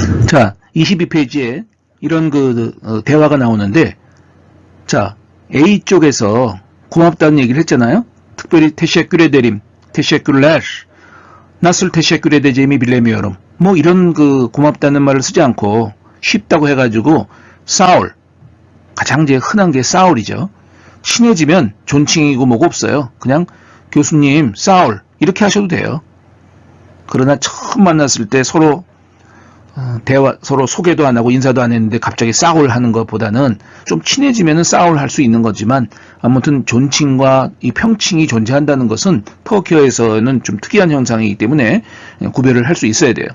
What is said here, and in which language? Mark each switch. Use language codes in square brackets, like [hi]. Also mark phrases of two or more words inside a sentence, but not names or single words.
[ko] 자, 22페이지에 이런 대화가 나오는데, 자, A쪽에서 고맙다는 얘기를 했잖아요. [tr] 특별히 teşekkür ederim, teşekkürler, nasıl teşekkür edeceğimi bilemiyorum. [ko] 뭐 이런 고맙다는 말을 쓰지 않고 쉽다고 해가지고 싸울, 가장 제일 흔한 게 싸울이죠. 친해지면 존칭이고 뭐고 없어요. 그냥 교수님 싸울 이렇게 하셔도 돼요. 그러나 처음 만났을 때 서로 서로 소개도 안 하고 인사도 안 했는데 갑자기 싸울 하는 것보다는 좀 친해지면은 싸울 할 수 있는 거지만, 아무튼 존칭과 이 평칭이 존재한다는 것은 터키어에서는 좀 특이한 현상이기 때문에 구별을 할 수 있어야 돼요.